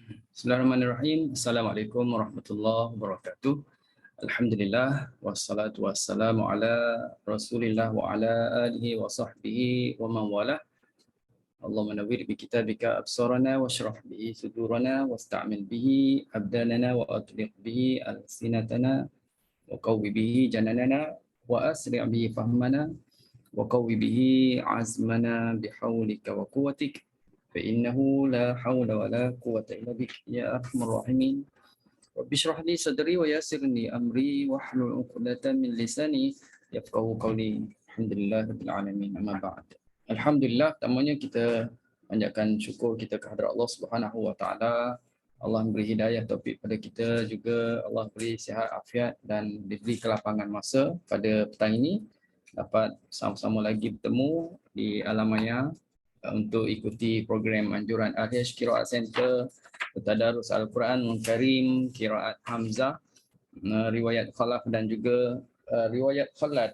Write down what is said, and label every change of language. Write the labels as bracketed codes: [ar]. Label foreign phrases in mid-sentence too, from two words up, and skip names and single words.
[ar] بسم الله الرحمن الرحيم السلام عليكم ورحمة الله وبركاته. الحمد لله والصلاة والسلام على رسول الله وعلى آله وصحبه ومن والى. اللهم نور بكتابك أبصارنا واشرح به صدورنا واستعمل به أبداننا وأطلق به ألسنتنا وقو به جناننا وأسرع به فهمنا وقو به عزمنا بحولك وقوتك. فإنه لا حول ولا قوة إلا بك يا أرحم الراحمين رب اشرح لي صدري ويسر لي أمري واحلل عقدة من لساني يفقهوا قولي الحمد لله رب العالمين أما بعد. Alhamdulillah, [ms] pertamanya kita panjatkan syukur kita kehadrat Allah [ar] سبحانه وتعالى. [ms] Allah beri hidayah taufik pada kita, juga Allah beri sihat afiat dan diberi kelapangan masa pada petang ini dapat sama-sama lagi bertemu di alam maya untuk ikuti program anjuran Al-Hijj Qiraat Center, Tadarus Al-Quran Karim, Qiraat Hamzah, riwayat Khalaf dan juga riwayat Khalad.